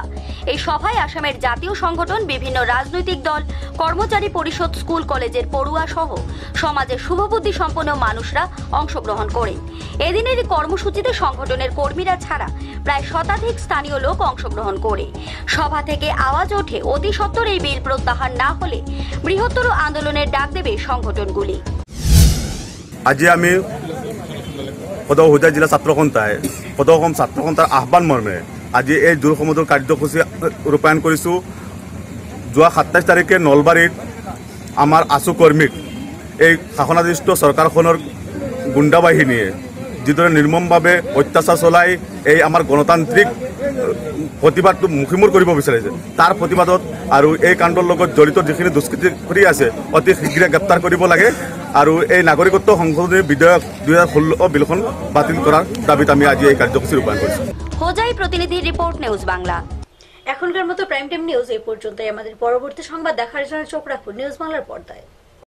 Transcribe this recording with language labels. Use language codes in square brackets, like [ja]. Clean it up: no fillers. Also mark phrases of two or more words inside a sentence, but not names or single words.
[bn] এই সভায় আসামের জাতীয় সংগঠন, বিভিন্ন রাজনৈতিক দল, কর্মচারী পরিষদ, স্কুল কলেজের পড়ুয়া সহ সমাজের শুভবুদ্ধি সম্পন্ন মানুষরা অংশগ্রহণ করেন। এদিনের কর্মসূচিতে সংগঠনের কর্মীরা ছাড়া প্রায় শতাধিক স্থানীয় লোক অংশগ্রহণ করে সভা থেকে আওয়াজ ওঠে অতি সত্বর এই বিল প্রত্যাহার না হলে বৃহত্তর আন্দোলনের ডাক দেবে সংগঠনগুলি। [as] আজি আমি সদৌ হোজাই জিলা ছাত্ৰ সন্থাই সদৌ অসম ছাত্ৰ সন্থাৰ আহ্বান মৰ্মে আজি এই দূৰ সমুদ্ৰ কাৰ্যসূচী ৰূপায়ণ কৰিছোঁ। যোৱা 27 তাৰিখে নলবাৰীত আমাৰ আছু কৰ্মীক এই শাসনাধিষ্ঠ চৰকাৰখনৰ গুণ্ডা বাহিনীয়ে যিদৰে নিৰ্মমভাৱে অত্যাচাৰ চলাই এই আমাৰ গণতান্ত্ৰিক প্ৰতিবাদটো মুখিমূৰ কৰিব বিচাৰিছে, তাৰ প্ৰতিবাদত আৰু এই কাণ্ডৰ লগত জড়িত যিখিনি দুষ্কৃতি কৰি আছে অতি শীঘ্ৰে গ্ৰেপ্তাৰ কৰিব লাগে আৰু এই নাগৰিকত্ব সংশোধনী বিধেয়ক 2016 বিলখন বাতিল কৰাৰ দাবিত আমি আজি এই কাৰ্যসূচী ৰূপায়ণ কৰিছোঁ। [bn] হোজাই প্রতিনিধি রিপোর্ট, নিউজ বাংলা। এখনকার মতো প্রাইম টাইম নিউজ এই পর্যন্তই। আমাদের পরবর্তী সংবাদ দেখার জন্য চোখ রাখুন নিউজ বাংলার পর্দায়।